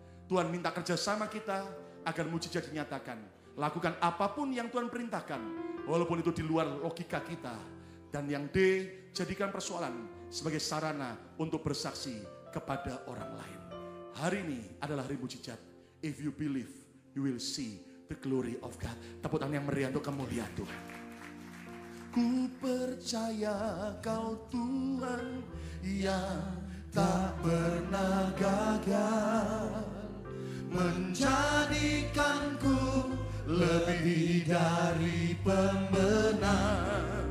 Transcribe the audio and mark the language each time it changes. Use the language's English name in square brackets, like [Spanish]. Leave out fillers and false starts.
[Indonesian] Tuhan minta kerjasama kita agar mujizat dinyatakan. Lakukan apapun yang Tuhan perintahkan, walaupun itu di luar logika kita. Dan yang D, jadikan persoalan sebagai sarana untuk bersaksi kepada orang lain. Hari ini adalah hari mujizat. [English] If you believe, you will see the glory of God. [Indonesian] Tepuk tangan yang meriah untuk kemuliaan Tuhan. Ku percaya Kau Tuhan yang tak pernah gagal, menjadikanku lebih dari pemenang.